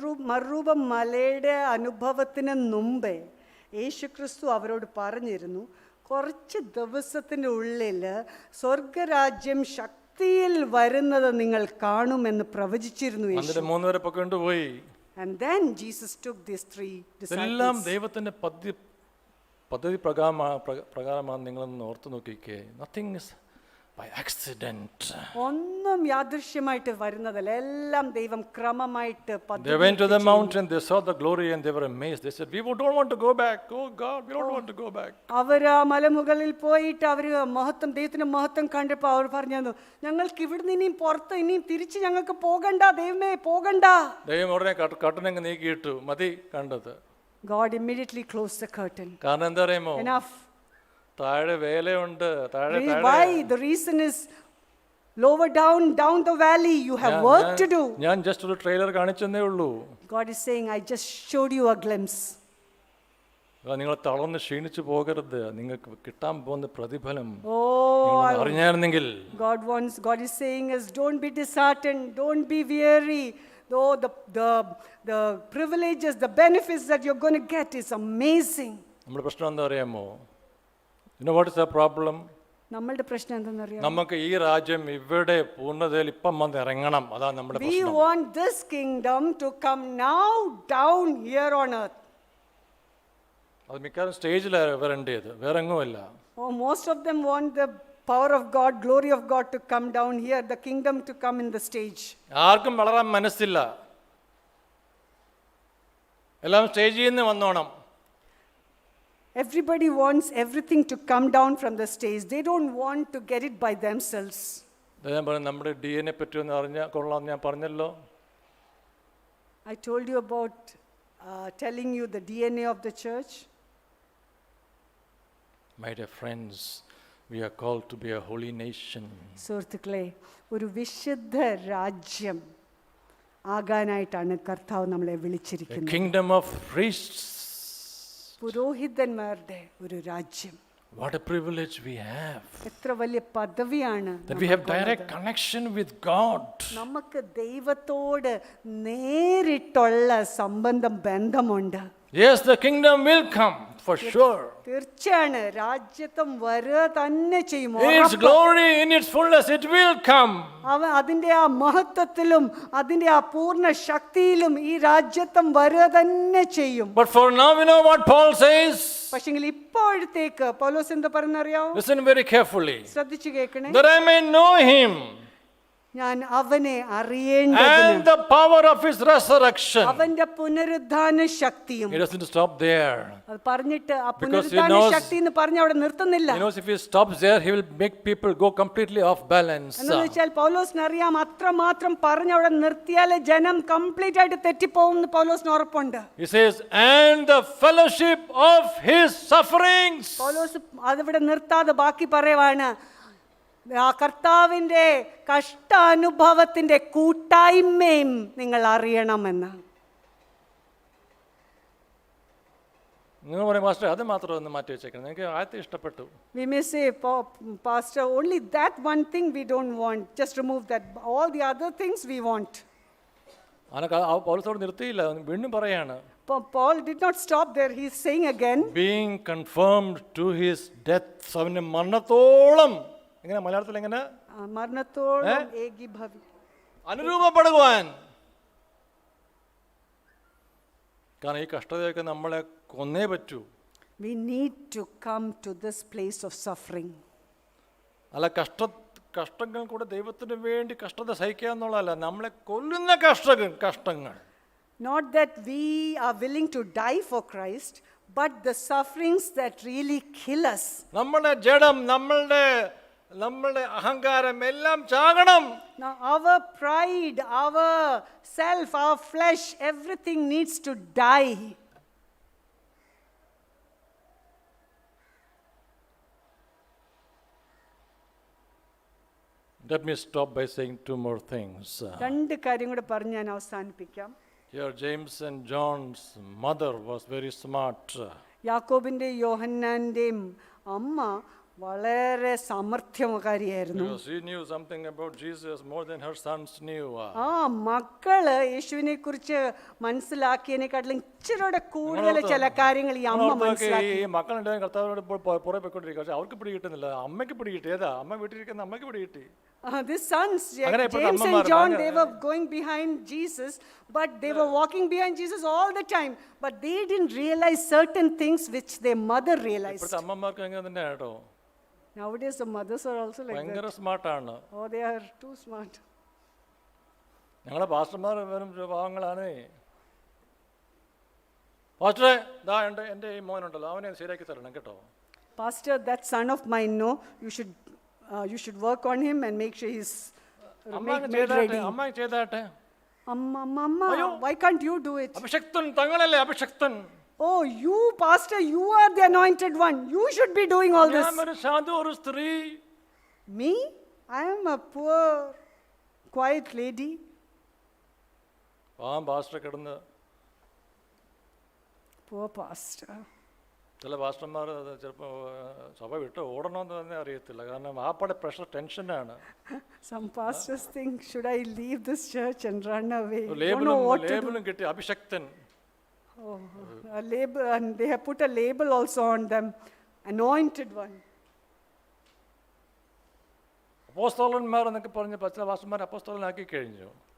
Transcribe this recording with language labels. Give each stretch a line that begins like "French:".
Malayalam: മറുരൂപം മലയുടെ അനുഭവത്തിന് മുമ്പേ യേശുക്രിസ്തു അവരോട് പറഞ്ഞിരുന്നു, കുറച്ച് ദിവസത്തിൻ്റെ ഉള്ളിൽ സ്വർഗരാജ്യം ശക്തിയിൽ വരുന്നത് നിങ്ങൾ കാണുമെന്ന് പ്രവചിച്ചിരുന്നു യേശു. എന്നിട്ട് 3 പേരെ പൊക്കിക്കൊണ്ടുപോയി.
English: And then Jesus took these 3
Malayalam: എല്ലാം
English: disciples.
Malayalam: ദൈവത്തിന്റെ പദ്ധതി പ്രകാരമാണ്. നിങ്ങളൊന്ന് ഓർത്തു നോക്കിക്കേ.
English: Nothing is by accident.
Malayalam: ഒന്നും യാദൃശ്യമായിട്ട് വരുന്നതല്ല, എല്ലാം ദൈവം ക്രമമായിട്ട്
English: They went to the mountain, they saw the glory and they were amazed. They said, we don't want to go back. Oh God, we don't want to go back.
Malayalam: അവർ ആ മലമുകളിൽ പോയിട്ട് അവർ ദൈവത്തിന്റെ മഹത്വം കണ്ടപ്പോൾ അവർ പറഞ്ഞു, ഞങ്ങൾക്ക് ഇവിടുന്ന് ഇനിയും പുറത്ത് ഇനിയും തിരിച്ച് ഞങ്ങൾക്ക് പോകണ്ട, ദൈവമേ പോകണ്ട. ദൈവം ഉടനെ കർട്ടനങ്ങ് നീക്കിയിട്ടു. മതി കണ്ടത്.
English: God immediately closed the curtain.
Malayalam: കാരണം എന്താ അറിയാമോ?
English: Enough.
Malayalam: താഴെ വേലയുണ്ട്. താഴെ
English: Why? The reason is lower down the valley, you have work to do.
Malayalam: ഞാൻ ജസ്റ്റ് ഒരു ട്രെയിലർ കാണിച്ചെന്നേ ഉള്ളൂ.
English: God is saying, I just showed you a glimpse.
Malayalam: നിങ്ങൾ തളർന്ന് ക്ഷീണിച്ചു പോകരുത്. നിങ്ങൾക്ക് കിട്ടാൻ പോകുന്ന പ്രതിഫലം
English: Oh,
Malayalam: അറിഞ്ഞായിരുന്നെങ്കിൽ.
English: God is saying is, don't be disheartened, don't be weary. Though the privileges, the benefits that you're going to get is amazing.
Malayalam: നമ്മുടെ പ്രശ്നം എന്താ അറിയാമോ?
English: You know what is the problem?
Malayalam: നമ്മളുടെ പ്രശ്നം എന്തെന്നറിയാം? നമുക്ക് ഈ രാജ്യം ഇവിടെ പൂർണ്ണതയിൽ ഇപ്പം വന്ന് ഇറങ്ങണം. അതാണ് നമ്മുടെ
English: We
Malayalam: പ്രശ്നം.
English: want this kingdom to come now down here on earth.
Malayalam: അത് മിക്കവാറും സ്റ്റേജിലാണ് വരേണ്ടത്, വേറെ എങ്ങുമല്ല.
English: Oh, most of them want the power of God, glory of God to come down here, the kingdom to come in the stage.
Malayalam: ആർക്കും വളരാൻ മനസ്സില്ല, എല്ലാം സ്റ്റേജിൽ നിന്ന് വന്നോണം.
English: Everybody wants everything to come down from the stage. They don't want to get it by themselves.
Malayalam: ഞാൻ പറഞ്ഞു നമ്മുടെ DNA പറ്റി ഒന്ന് അറിഞ്ഞാൽ കൊള്ളാം. ഞാൻ പറഞ്ഞല്ലോ,
English: I told you about telling you the DNA of the church. My dear friends, we are called to be a holy nation.
Malayalam: സുഹൃത്തുക്കളെ, ഒരു വിശുദ്ധ രാജ്യം ആകാനായിട്ടാണ് കർത്താവ് നമ്മളെ
English: A
Malayalam: വിളിച്ചിരിക്കുന്നത്.
English: kingdom of priests.
Malayalam: പുരോഹിതന്മാരുടെ ഒരു രാജ്യം.
English: What a privilege we have.
Malayalam: എത്ര വലിയ പദവിയാണ്
English: That we have direct connection with God.
Malayalam: നമുക്ക് ദൈവത്തോട് നേരിട്ടുള്ള സംബന്ധം, ബന്ധമുണ്ട്.
English: Yes, the kingdom will come for sure.
Malayalam: തീർച്ചയാണ് രാജ്യത്വം വരിക തന്നെ ചെയ്യും.
English: In its glory, in its fullness, it will come.
Malayalam: അതിന്റെ ആ മഹത്വത്തിലും അതിന്റെ ആ പൂർണ്ണ ശക്തിയിലും ഈ രാജ്യത്വം വരിക തന്നെ ചെയ്യും.
English: But for now, we know what Paul says.
Malayalam: പക്ഷെങ്കിൽ ഇപ്പോഴത്തേക്ക് പൗലോസ് എന്താ പറയുന്നറിയാവോ?
English: Listen very carefully.
Malayalam: ശ്രദ്ധിച്ചു കേൾക്കണേ.
English: That I may know him
Malayalam: ഞാൻ അവനെ അറിയേണ്ടതിന്,
English: and the power of his resurrection.
Malayalam: അവന്റെ പുനരുദ്ധാന ശക്തിയും.
English: He doesn't stop there.
Malayalam: അത് പറഞ്ഞിട്ട് ആ
English: Because he
Malayalam: പുനരുദ്ധാന
English: knows-
Malayalam: ശക്തി എന്ന് പറഞ്ഞ് അവിടെ നിർത്തുന്നില്ല.
English: He knows if he stops there, he will make people go completely off balance.
Malayalam: എന്ന് വെച്ചാൽ പൗലോസിന് അറിയാം, അത്രമാത്രം പറഞ്ഞ് അവിടെ നിർത്തിയാൽ ജനം കംപ്ലീറ്റ് ആയിട്ട് തെറ്റിപ്പോകും എന്ന് പൗലോസിന് ഉറപ്പുണ്ട്.
English: He says, and the fellowship of his sufferings.
Malayalam: പൗലോസ് അതിവിടെ നിർത്താതെ ബാക്കി പറയുവാണ്, ആ കർത്താവിൻ്റെ കഷ്ടാനുഭവത്തിൻ്റെ കൂട്ടായ്മയും നിങ്ങൾ അറിയണമെന്ന്. നിങ്ങൾ പറയും മാസ്റ്റർ അത് മാത്രം ഒന്ന് മാറ്റി വെച്ചേക്കണം, എനിക്ക് ആദ്യത്തെ ഇഷ്ടപ്പെട്ടു.
English: We may say, Pastor, only that one thing we don't want, just remove that. All the other things we want.
Malayalam: പൗലോസോട് നിർത്തിയില്ല, വീണ്ടും പറയാണ്.
English: Paul did not stop there. He is saying again, Being confirmed to his death.
Malayalam: അവന്റെ മരണത്തോളം, എങ്ങനെ മലയാളത്തിൽ എങ്ങനെ, മരണത്തോളം ഏകീഭവി, അനുരൂപപ്പെടുവാൻ. കാരണം ഈ കഷ്ടതയൊക്കെ നമ്മളെ കൊന്നേ പറ്റൂ.
English: we need to come to this place of suffering.
Malayalam: അല്ല കഷ്ടങ്ങൾ കൂടെ ദൈവത്തിന് വേണ്ടി കഷ്ടത സഹിക്കുക എന്നുള്ളതല്ല, നമ്മളെ കൊല്ലുന്ന കഷ്ടങ്ങൾ.
English: Not that we are willing to die for Christ, but the sufferings that really kill us.
Malayalam: നമ്മുടെ ജഡം, നമ്മളുടെ അഹങ്കാരം എല്ലാം ചാകണം.
English: Now our pride, our self, our flesh, everything needs to die. Let me stop by saying two more things.
Malayalam: രണ്ട് കാര്യം കൂടെ പറഞ്ഞ് ഞാൻ അവസാനിപ്പിക്കാം.
English: Here James and John's mother was very smart.
Malayalam: യാക്കോബിന്റെ യോഹന്നാന്റെയും അമ്മ വളരെ സാമർഥ്യകാരിയായിരുന്നു.
English: Because she knew something about Jesus more than her sons knew.
Malayalam: ആ മക്കള് യേശുവിനെ കുറിച്ച് മനസ്സിലാക്കിയതിനെക്കാട്ടിലും ഇച്ചിരിയുടെ കൂടുതൽ ചില കാര്യങ്ങൾ ഈ അമ്മ മനസ്സിലാക്കി. ഈ മക്കളുണ്ടായ കർത്താവിനോട് പുറകെ പോയിക്കൊണ്ടിരിക്കുക, പക്ഷെ അവർക്ക് പിടികിട്ടുന്നില്ല. അമ്മയ്ക്ക് പിടികിട്ടി. ഏതാ അമ്മ വീട്ടിലിരിക്കുന്ന അമ്മയ്ക്ക് പിടികിട്ടി.
English: The sons,
Malayalam: അങ്ങനെ ഇപ്പോഴത്തെ
English: James and
Malayalam: അമ്മമാർ
English: John, they were going behind Jesus, but they were walking behind Jesus all the time. But they didn't realize certain things which their mother realized.
Malayalam: ഇപ്പോഴത്തെ അമ്മമാർക്ക് അങ്ങനെ തന്നെ കേട്ടോ,
English: Nowadays the mothers are also like
Malayalam: ഭയങ്കര
English: that.
Malayalam: സ്മാർട്ടാണ്.
English: Oh, they are too smart.
Malayalam: ഞങ്ങളെ പാസ്റ്റർമാർ വെറും പാവങ്ങളാണ്. പാസ്റ്ററെ, ദാ എൻ്റെ ഈ മോനുണ്ടല്ലോ, അവനെ ശരിയാക്കി തരണം കേട്ടോ.
English: Pastor, that son of mine, no, you should work on him and make sure he's made ready.
Malayalam: അമ്മ ചെയ്താട്ടെ.
English: Mama, why can't you do it?
Malayalam: അഭിഷക്തൻ, തങ്ങളല്ലേ അഭിഷക്തൻ.
English: Oh, you, Pastor, you are the anointed one. You should be doing all this.
Malayalam: ഞാൻ ഒരു സാധു ഒരു സ്ത്രീ.
English: Me? I am a poor, quiet lady.
Malayalam: Pastor കിടന്ന്,
English: Poor pastor.
Malayalam: ചില പാസ്റ്റർമാർ ചിലപ്പോൾ സഭ വിട്ട് ഓടണമെന്ന് തന്നെ അറിയത്തില്ല, കാരണം ആപ്പടെ പ്രഷർ ടെൻഷനാണ്.
English: Some pastors think, should I leave this church and run away? Don't know what to do.
Malayalam: ലേബലും കിട്ടി, അഭിഷക്തൻ.
English: Oh, a label, and they have put a label also on them, anointed one.
Malayalam: അപ്പോസ്തലന്മാർ എന്നൊക്കെ പറഞ്ഞ് ചില പാസ്റ്റർമാർ അപ്പോസ്തലനാക്കി കഴിഞ്ഞു.